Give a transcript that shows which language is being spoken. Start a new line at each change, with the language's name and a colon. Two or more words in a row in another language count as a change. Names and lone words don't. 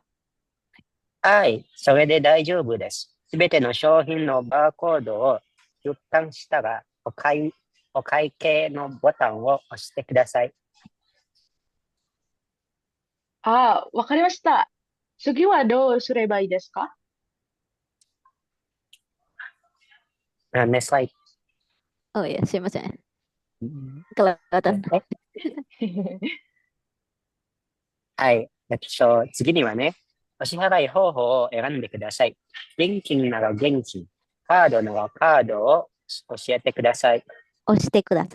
Japanese: はい、それで大丈夫です。すべての商品のバーコードを出版したらお会計のボタンを押してください。ああ、わかりました。次はどうすればいいですか？
English: Next slide.
Indonesian: Oh iya,
Japanese: すいません。Kelewatan. はい。次にはね、お支払い方法を選んでください。現金なら現金、カードならカードを教えてください。押してください。